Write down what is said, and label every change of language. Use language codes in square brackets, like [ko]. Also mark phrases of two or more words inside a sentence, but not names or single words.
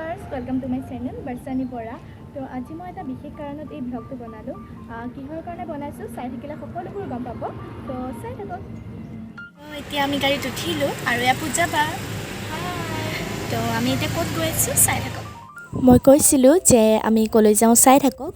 [en] welcome to my channel बरसानी बोरा। [hi] तो आज मैं [as] এটা বিশেষ কাৰণত এই ব্লগটো বনালো। কিহৰ কাৰণে বনাইছো চাই থাকিলে সকলোবোৰ গম পাব। তো চাই থাকক। এতিয়া আমি গাড়ীত উঠিলো আৰু ইয়াত যাবা। তো আমি এতিয়া ক'ত গৈ আছো চাই থাকক। মই কৈছিলোঁ যে আমি কলৈ যাওঁ চাই থাকক।